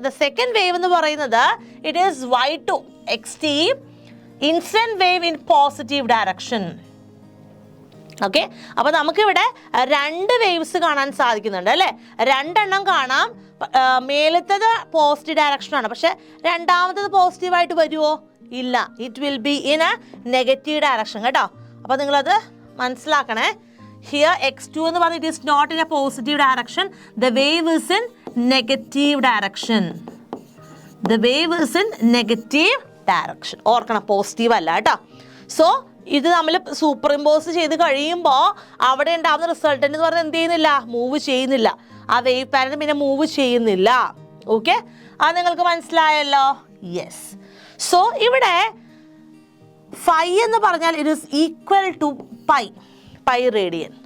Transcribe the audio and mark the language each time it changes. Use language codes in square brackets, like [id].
[en] the second wave [ml] എന്ന് പറയുന്നത് [en] It is y2 xt incident wave in positive direction. Okay. [ml] അപ്പോൾ നമുക്കിവിടെ രണ്ട് വേവ്സ് കാണാൻ സാധിക്കുന്നുണ്ട് അല്ലേ. രണ്ടെണ്ണം കാണാം. മേലത്തത് പോസിറ്റീവ് ഡയറക്ഷനാണ്, പക്ഷെ രണ്ടാമത്തത് പോസിറ്റീവായിട്ട് വരുമോ? ഇല്ല. [en] it will be in a negative direction [ml] കേട്ടോ. അപ്പോൾ നിങ്ങളത് മനസ്സിലാക്കണേ. [en] Here x2 [ml] എന്ന് പറഞ്ഞാൽ [en] it is not in a positive direction. The wave is in negative direction. The wave is in negative direction. [ml] ഓർക്കണം, പോസിറ്റീവ് അല്ല കേട്ടോ. സോ ഇത് നമ്മൾ സൂപ്പർ ഇമ്പോസ് ചെയ്ത് കഴിയുമ്പോൾ അവിടെ ഉണ്ടാകുന്ന റിസൾട്ടൻ്റ് എന്ന് പറഞ്ഞാൽ എന്ത് ചെയ്യുന്നില്ല? മൂവ് ചെയ്യുന്നില്ല. ആ വേവ് പാറ്റേൺ പിന്നെ മൂവ് ചെയ്യുന്നില്ല. ഓക്കെ, അത് നിങ്ങൾക്ക് മനസ്സിലായല്ലോ? യെസ്. [en] so [ml] ഇവിടെ [en] phi [ml] എന്ന് പറഞ്ഞാൽ [en] It is equal to pi radian.